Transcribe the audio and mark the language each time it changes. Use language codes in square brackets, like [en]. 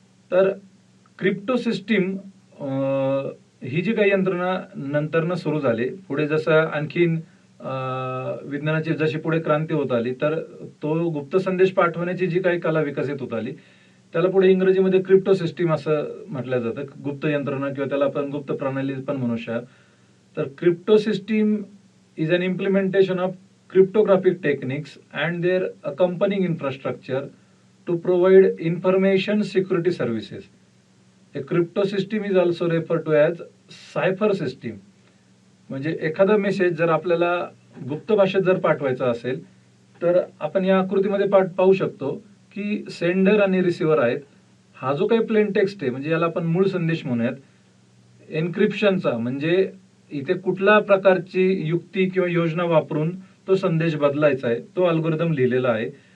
[mr] तर crypto system ही जी काही यंत्रणा नंतरनं सुरू झाली, पुढे जसं आणखीन विज्ञानाची जशी पुढे क्रांती होत आली तर तो गुप्त संदेश पाठवण्याची जी काही कला विकसित होत आली त्याला पुढे इंग्रजीमध्ये क्रिप्टो सिस्टीम असं म्हटलं जातं, गुप्त यंत्रणा किंवा त्याला आपण गुप्त प्रणाली पण म्हणू शकतो. [en] तर crypto system is an implementation of cryptographic techniques and their accompanying infrastructure to provide information security services. A crypto system is also referred to as cipher system. [mr] म्हणजे एखादा मेसेज जर आपल्याला गुप्त भाषेत जर पाठवायचा असेल तर आपण या आकृतीमध्ये पाहू शकतो की सेंडर आणि रिसिव्हर आहेत. हा जो काही प्लेन टेक्स्ट आहे म्हणजे याला आपण मूळ संदेश म्हणूयात. एन्क्रिप्शनचा म्हणजे इथे कुठल्या प्रकारची युक्ती किंवा योजना वापरून तो संदेश बदलायचा आहे तो अल्गोरिदम लिहिलेला आहे.